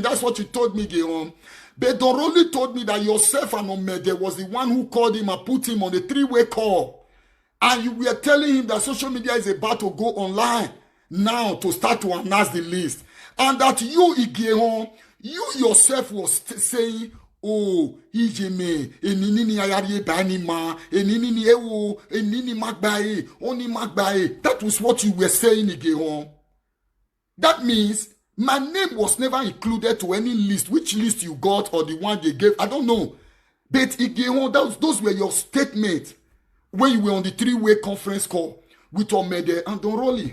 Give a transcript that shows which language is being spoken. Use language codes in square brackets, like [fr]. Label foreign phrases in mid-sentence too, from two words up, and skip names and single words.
[en] That's what you told me, Igehon. But Don Rolly told me that yourself and Omede was the one who called him and put him on the three-way call. And you were telling him that social media is about to go online now to start to announce the list. And that you, Igehon, you yourself was saying, [ish] oh, Ijeme, enini ayari banima, enini ewo, enini magbae, oni magbae. [en] That was what you were saying, Igehon. That means my name was never included to any list. Which list you got or the one they gave, I don't know. But Igehon, those were your statements when you were on the three-way conference call with Omede and Don Rolly.